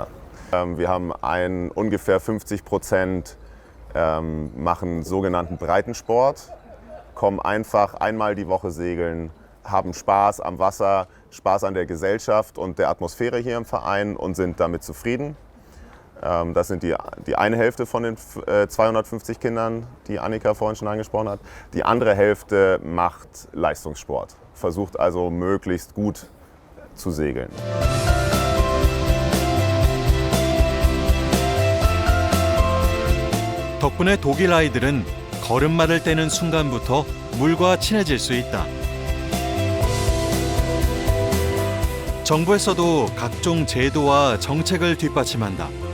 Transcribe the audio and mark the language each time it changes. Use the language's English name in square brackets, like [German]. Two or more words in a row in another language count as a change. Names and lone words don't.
[German] Wir haben ungefähr 50% machen sogenannten Breitensport, kommen einfach einmal die Woche segeln, haben Spaß am Wasser, Spaß an der Gesellschaft und der Atmosphäre hier im Verein und sind damit zufrieden. Das sind die eine Hälfte von den 250 Kindern, die Annika vorhin schon angesprochen hat. Die andere Hälfte macht Leistungssport, versucht also möglichst gut zu segeln. [Korean] 덕분에 독일 아이들은 걸음마를 떼는 순간부터 물과 친해질 수 있다. 정부에서도 각종 제도와 정책을 뒷받침한다.